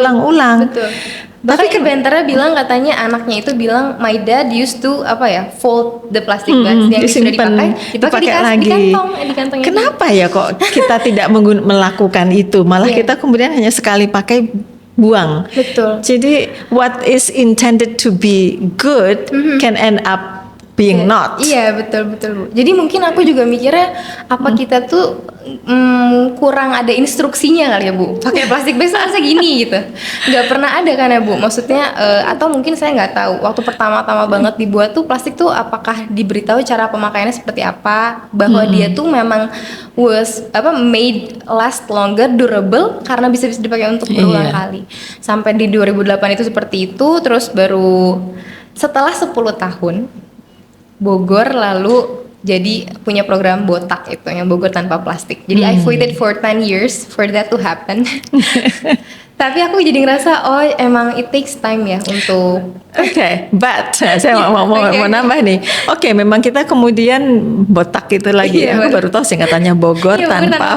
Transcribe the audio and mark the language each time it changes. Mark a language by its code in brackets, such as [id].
[id] berulang-ulang. Betul. Bahkan inventornya bilang katanya anaknya itu bilang [en] my dad used to fold the plastic bags [id] yang sudah dipakai di kantongnya. Kenapa ya kok kita tidak melakukan itu, malah kita kemudian hanya sekali pakai buang. Betul. Jadi [en] what is intended to be good can end up being not. [id] Iya, betul Bu. Jadi mungkin aku juga mikirnya apa kita tuh kurang ada instruksinya kali ya Bu. Pakai plastik bag harusnya gini gitu. Nggak pernah ada kan ya Bu. Maksudnya atau mungkin saya nggak tahu. Waktu pertama-tama banget dibuat tuh plastik tuh apakah diberitahu cara pemakaiannya seperti apa, bahwa dia tuh memang [en] made last longer, durable [id] karena bisa dipakai untuk berulang kali. Sampai di 2008 itu seperti itu, terus baru setelah 10 tahun Bogor lalu jadi punya program botak itu yang Bogor tanpa plastik. Jadi [en] I waited for 10 years for that to happen. [id] Tapi aku jadi ngerasa oh emang [en] it takes time [id] ya untuk [en] but [id] saya mau nambah nih. Memang kita kemudian botak itu lagi. Aku baru tahu singkatannya Bogor tanpa